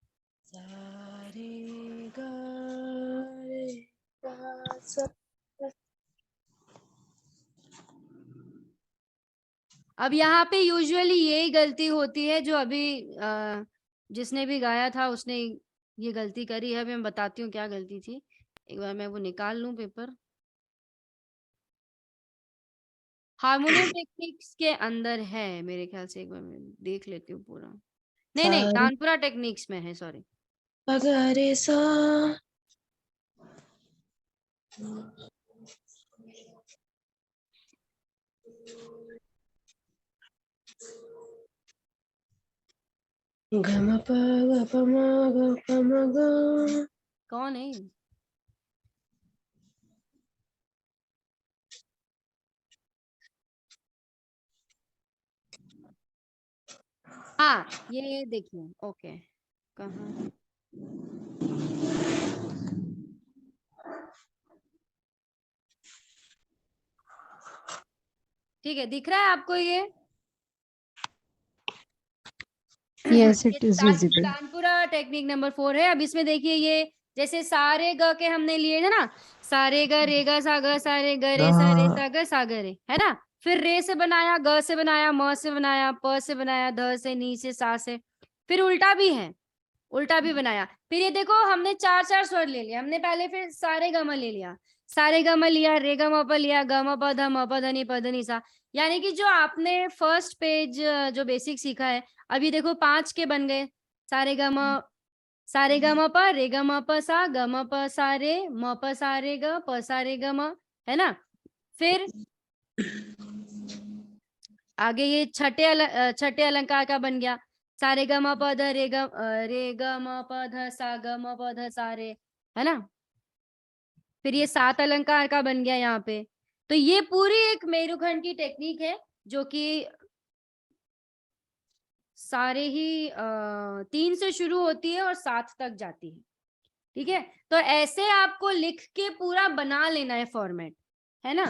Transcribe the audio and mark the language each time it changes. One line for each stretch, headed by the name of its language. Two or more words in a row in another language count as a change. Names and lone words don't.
Hindi: अब यहाँ पे यूजुअली यही गलती होती है जो अभी जिसने भी गाया था उसने ये गलती करी है। मैं बताती हूँ क्या गलती थी। एक बार मैं वो निकाल लूं पेपर।
English: harmonium techniques
Hindi: के अंदर है मेरे ख्याल से, एक बार मैं देख लेती हूँ पूरा। नहीं तानपुरा टेक्निक्स में है, सॉरी। रे सा गम प ग प म ग प म ग। कौन है ये? हाँ ये देखिए, ओके कहाँ? ठीक है, दिख रहा है आपको ये?
English: Yes,
Hindi: ये
English: it is visible.
Hindi: तानपुरा
English: technique number
Hindi: 4 है। अब इसमें देखिए, ये जैसे सारे ग के हमने लिए थे ना, सारे ग रे ग सा ग सा रे ग रे सा रे, है ना। फिर रे से बनाया, ग से बनाया, म से बनाया, प से बनाया, ध से, नी से, सा से। फिर उल्टा भी है, उल्टा भी बनाया। फिर ये देखो, हमने 4 स्वर ले लिया हमने पहले। फिर सारे ग म ले लिया, सारे ग म लिया, रे ग म प लिया, ग म प ध म प ध नि प ध नि सा। यानी कि जो आपने
English: first page
Hindi: जो बेसिक सीखा है, अभी देखो 5 के बन गए। सारे ग म प, रे ग म प सा, ग म प सा रे, म प सा रे ग, प सा रे ग म, है ना। फिर आगे ये छठे अलंकार का बन गया। सारे ग म प ध रे ग म प ध सा, ग म प ध सा रे, है ना। फिर ये 7 अलंकार का बन गया यहाँ पे। तो ये पूरी एक मेरुखंड की टेक्निक है, जो कि सारे ही 3 से शुरू होती है और 7 तक जाती है। ठीक है, तो ऐसे आपको लिख के पूरा बना लेना है फॉर्मेट, है ना।